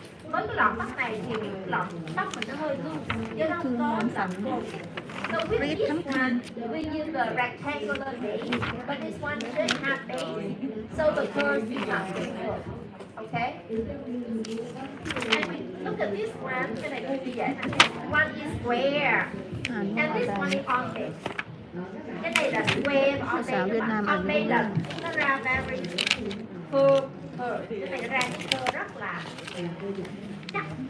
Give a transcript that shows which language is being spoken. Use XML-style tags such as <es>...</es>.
<vi>Với cái lọn tóc này thì lọn tóc mình nó hơi lung chứ nó không có lọn cột.</vi> <en>So with this one, we use the rectangular base, but this one doesn't have base, so the curve becomes simple. Okay? And we look at this one,</en> <vi>cái này hơi bị dễ nè.</vi> <en>One is square, and this one is only.</en> <vi>Cái này là square và only các bạn. Only là nó ra</vi> <en>very curve.</en> <vi>Cái này ra cái curve rất là chắc.</vi>